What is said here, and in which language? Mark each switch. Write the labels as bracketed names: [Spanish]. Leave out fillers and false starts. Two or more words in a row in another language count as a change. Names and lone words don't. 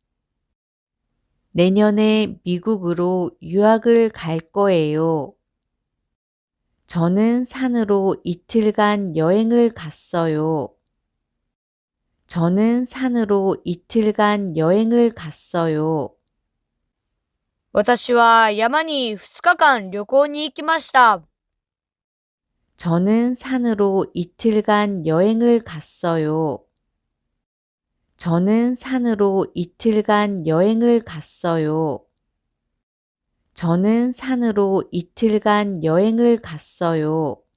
[Korean] 내년에 미국으로 유학을 갈 거예요. 저는 산으로 이틀간 여행을 갔어요. 저는 산으로 이틀간 여행을 갔어요. [Japanese] 私は山に2日間旅行に行きました。 [Korean] 저는 산으로 이틀간 여행을 갔어요. 저는 산으로 이틀간 여행을 갔어요. 저는 산으로 이틀간 여행을 갔어요.